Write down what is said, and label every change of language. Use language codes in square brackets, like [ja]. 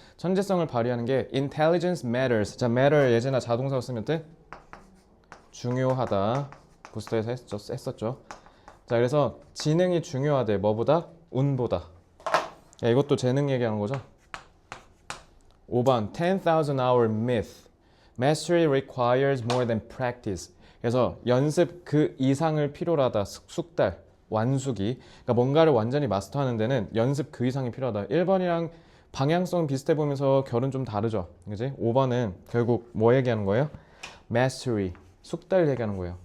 [ko] 천재성을 발휘하는 게 [en] intelligence matters. [ko] 자, matter 예제나 자동사로 쓰면 뜻 중요하다. 부스터에서 했었죠. 자, 그래서 지능이 중요하대. 뭐보다? 운보다. 야, 이것도 재능 얘기하는 거죠. 5번 [en] 10,000 hour myth. Mastery requires more than practice. [ko] 그래서 연습 그 이상을 필요로 하다. 숙달, 완숙이. 그러니까 뭔가를 완전히 마스터하는 데는 연습 그 이상이 필요하다. 1번이랑 방향성 비슷해 보면서 결은 좀 다르죠. 그지? 5번은 결국 뭐 얘기하는 거예요? Mastery, 숙달 얘기하는 거예요.